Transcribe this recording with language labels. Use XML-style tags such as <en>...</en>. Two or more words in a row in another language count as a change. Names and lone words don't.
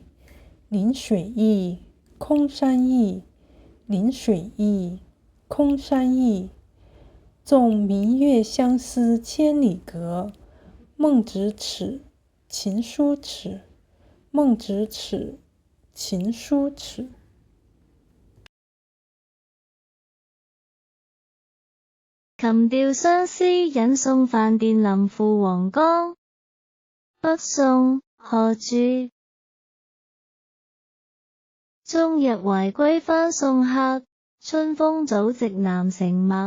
<zh>临水驿，空山驿。临水驿，空山驿。纵明月相思千里隔，梦咫尺，琴书尺。梦咫尺，琴书尺。琴調相思引送飯店臨赴黃岡。北宋，賀鑄。終日懷歸返宋客，春風早值南城陌。</zh>